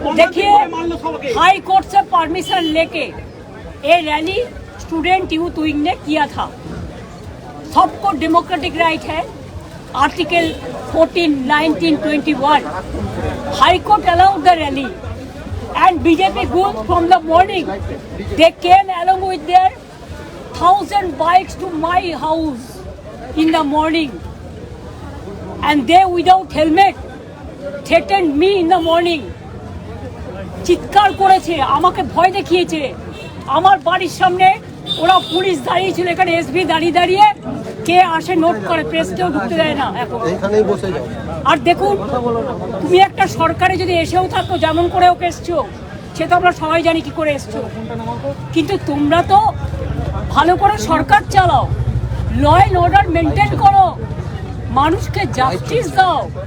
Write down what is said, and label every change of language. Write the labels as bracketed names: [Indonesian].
[Hindi] देखिए high court से permission लेके ये रैली स्टूडेंट यूथ विंग ने किया था। सबको डेमोक्रेटिक राइट है। [English] Article 14, 19, 21 high court allowed the rally and BJP group from the morning they came along with their 1,000 bikes to my house in the morning and they without helmet threatened me in the morning। [Bangla] চিৎকার করেছে, আমাকে ভয় দেখিয়েছে। আমার বাড়ির সামনে ওরা police দাঁড়িয়ে ছিল, এখানে এসবি দাঁড়িয়ে দাঁড়িয়ে কে আসে নোট করে, প্রেসকেও ঢুকতে দেয় না এখন। আর দেখুন, তুমি একটা সরকারে যদি এসেও থাকো, যেমন করে ওকে এসছো, সে তো আমরা সবাই জানি কি করে এসছো, কিন্তু তোমরা তো ভালো করে সরকার চালাও, ল অ্যান্ড অর্ডার মেনটেন করো, মানুষকে জাস্টিস দাও।